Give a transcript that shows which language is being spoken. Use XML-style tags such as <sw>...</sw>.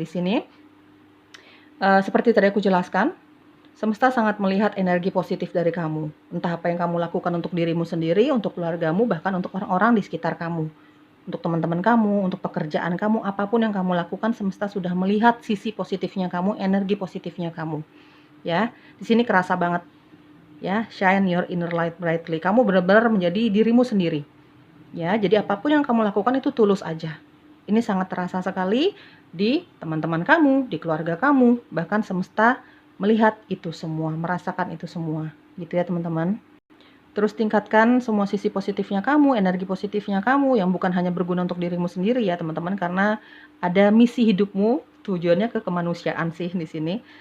<id>Di sini, seperti tadi aku jelaskan, semesta sangat melihat energi positif dari kamu. Entah apa yang kamu lakukan untuk dirimu sendiri, untuk keluargamu, bahkan untuk orang-orang di sekitar kamu. Untuk teman-teman kamu, untuk pekerjaan kamu, apapun yang kamu lakukan, semesta sudah melihat sisi positifnya kamu, energi positifnya kamu. Ya, di sini kerasa banget.</id> <en>Ya, shine your inner light brightly.</en> <id>Kamu benar-benar menjadi dirimu sendiri. Ya, jadi apapun yang kamu lakukan itu tulus aja. Ini sangat terasa sekali di teman-teman kamu, di keluarga kamu, bahkan semesta melihat itu semua, merasakan itu semua. Gitu ya, teman-teman. Terus tingkatkan semua sisi positifnya kamu, energi positifnya kamu yang bukan hanya berguna untuk dirimu sendiri ya teman-teman, karena ada misi hidupmu, tujuannya ke kemanusiaan sih di sini.</id>